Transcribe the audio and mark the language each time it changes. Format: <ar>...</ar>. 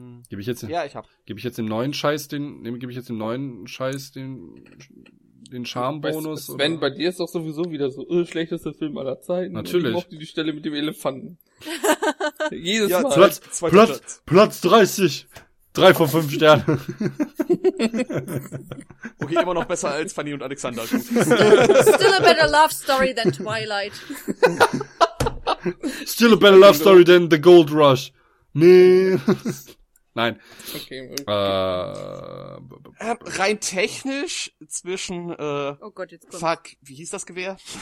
<de>Gebe ich jetzt den, ja, ich hab. Gebe ich jetzt den neuen Scheiß den Charme-Bonus? Sven, oder? Bei dir ist doch sowieso wieder so schlechtester Film aller Zeiten. Natürlich. Ich mochte die Stelle mit dem Elefanten. Jedes ja, Mal. Platz 30. 3 von 5 Sternen. Okay, immer noch besser als Fanny und Alexander.</de> <en>Still a better love story than Twilight. Still a better love story than The Gold Rush.</en> <de>Nee. Nein. Okay. Rein technisch zwischen oh Gott, jetzt kommt. Fuck, wie hieß das Gewehr?</de>